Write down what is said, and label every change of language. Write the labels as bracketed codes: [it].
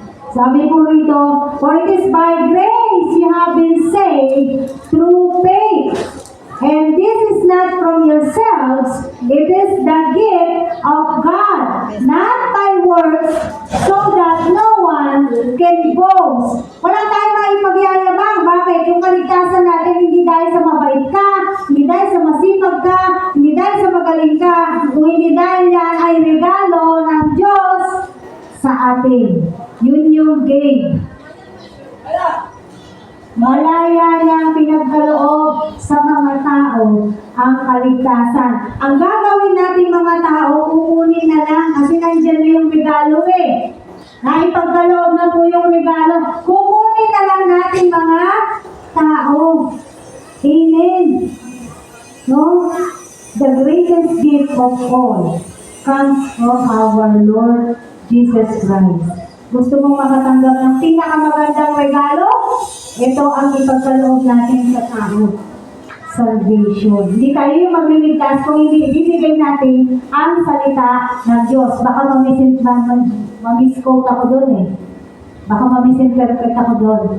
[tl] Sabi po rito, [en] for it is by grace you have been saved through faith. And this is not from yourselves, it is the gift of God, not by works, so that no one can boast. [tl] Wala tayong maipagyayabang. Bakit? Yung kaligtasan natin hindi dahil sa mabait ka, hindi dahil sa masipag ka, hindi dahil sa magaling ka, kung hindi dahil yan ay regalo ng Diyos sa atin. Yun yung gift. Malaya niyang pinagkaloob sa mga tao ang kaligtasan. Ang gagawin natin mga tao, kukunin na lang kasi nandiyan na yung regalo eh. Naipagkaloob na po yung regalo. Kukunin na lang natin mga tao. Amen. No? [en] The greatest gift of all comes from our Lord Jesus Christ. [tl] Gusto mong makatanggap ng pinakamagandang regalo? Ito ang ipagkaloob natin sa tao. Salvation. Hindi tayo yung magliligtas kung hindi ibibigay natin ang salita ng Diyos. Baka mamisquote ako doon eh. Baka mamisinterpret ako doon.